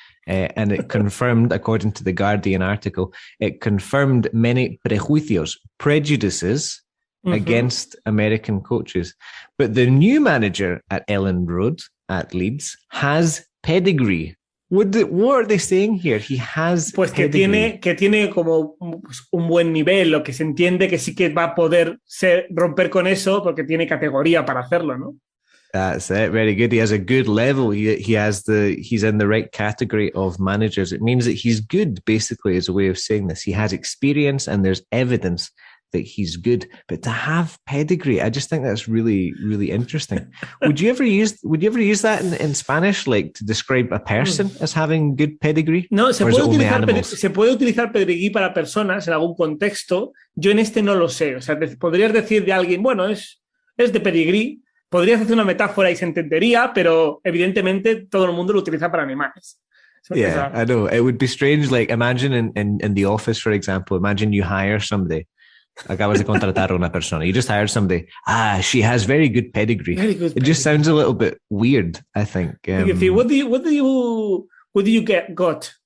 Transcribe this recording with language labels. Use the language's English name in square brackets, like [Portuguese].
[English] And it confirmed, according to the Guardian article, it confirmed many prejudices against American coaches. But the new manager at Ellen Road at Leeds has pedigree. What are they saying here? He has pedigree. [Spanish] Que tiene como un buen nivel, lo que se entiende que sí que va a poder romper con eso porque tiene categoría para hacerlo, ¿no? [English] That's it. Very good. He has a good level. He's in the right category of managers. It means that he's good, basically, is a way of saying this. He has experience and there's evidence that he's good. But to have pedigree, I just think that's really, really interesting. Would you ever use that in Spanish, like to describe a person as having good pedigree? [Spanish] No, se puede utilizar pedigree para personas en algún contexto. Yo en este no lo sé. O sea, podrías decir de alguien, bueno, es de pedigree. Podrías hacer una metáfora y se entendería, pero evidentemente todo el mundo lo utiliza para animales. [English] Yeah, I know. It would be strange, like imagine in the office, for example, imagine you hire somebody. [Spanish] Acabas de contratar a una persona. [English] You just hired somebody. She has very good pedigree. It just sounds a little bit weird, I think. What do you got?